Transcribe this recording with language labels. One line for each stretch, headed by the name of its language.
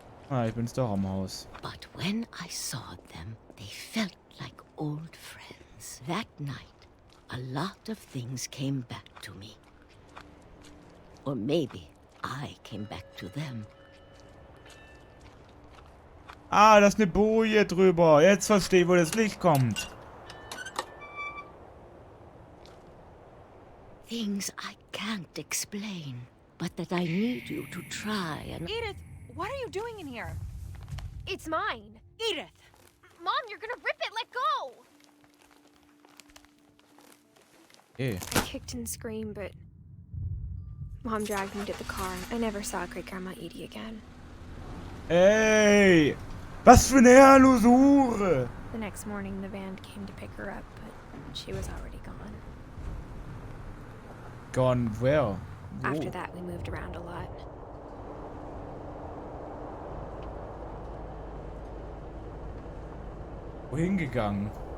German: Ah, ich bin's doch am Haus.
English: But when I saw them, they felt like old friends. That night, a lot of things came back to me. Or maybe I came back to them.
German: Ah, da ist eine Boje drüber. Jetzt verstehe ich, wo das Licht kommt.
English: Things I can't explain, but that I need you to try and... Edith, what are you doing in here? It's mine. Edith! Mom, you're gonna rip it. Let go. Okay. I kicked and screamed, but Mom dragged me to the car. I never saw Great Grandma Edie again. Ey!
German: Was für eine Herrlosure!
English: The next morning, the van came to pick her up, but she was already gone. Gone where? After that, we moved around a lot.
German: Wohin gegangen?